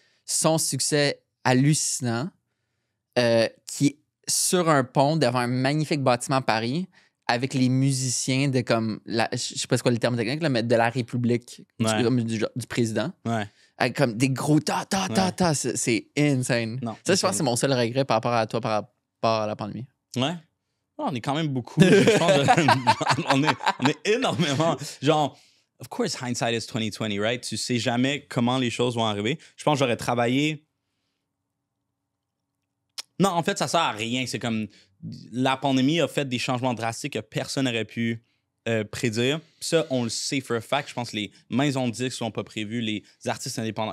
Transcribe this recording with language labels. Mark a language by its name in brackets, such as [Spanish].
[French] Son succès hallucinant qui est sur un pont devant un magnifique bâtiment à Paris avec les musiciens de comme je sais pas c'est quoi le terme technique là, mais de la République du président Ouais. avec comme des gros ta c'est insane. Non, ça je pense que c'est mon seul regret par rapport à toi par rapport à la pandémie. Ouais. On est quand même beaucoup. Je pense on est énormément. [English] Genre, of course, hindsight is 2020, right? [French] Tu sais jamais comment les choses vont arriver. Je pense que j'aurais travaillé. Non, en fait, ça sert à rien. C'est comme la pandémie a fait des changements drastiques que personne n'aurait pu prédire. Puis ça, on le sait [English] for a fact. [French] Je pense que les maisons de disques ne l'ont pas prévu, les artistes indépendants.